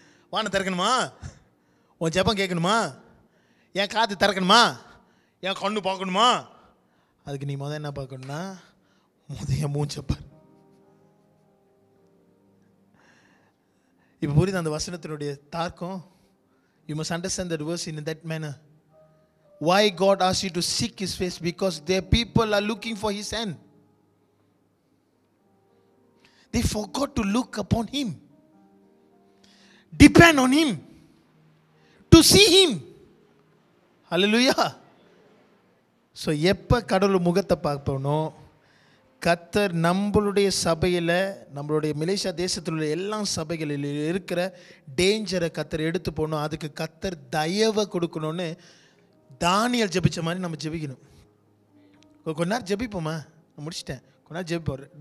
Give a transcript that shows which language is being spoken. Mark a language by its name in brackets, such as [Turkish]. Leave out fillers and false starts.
[Tamil] வானம் திறக்கணுமா? உன் ஜெபம் கேட்கணுமா? என் காது திறக்கணுமா? என் கண்ணு பார்க்கணுமா? அதுக்கு நீ முதல் என்ன பார்க்கணும்னா, என் மூஞ்ச பார். இப்போ புரியுது அந்த வசனத்தினுடைய தாக்கம்? [English] You must understand that verse in that manner. Why God asked you to seek His face? Because their people are looking for His hand. They forgot to look upon Him, depend on Him, to see Him. Hallelujah. [Tamil] So எப்போ கடவுள் முகத்தை பார்ப்போனோ, கர்த்தர் நம்மளுடைய சபையில், நம்மளுடைய Malaysia தேசத்தில் உள்ள எல்லா சபைகளில் இருக்கிற டேஞ்சரை கர்த்தர் எடுத்து போகணும். அதுக்கு கர்த்தர் தயவை கொடுக்கணும்னு தானியல் ஜெபிச்ச மாதிரி நம்ம ஜெபிக்கணும். கொஞ்ச நேரம் ஜெபிப்போமா? நான் முடிச்சிட்டேன். கொஞ்ச நேரம் ஜெபிப்போம்.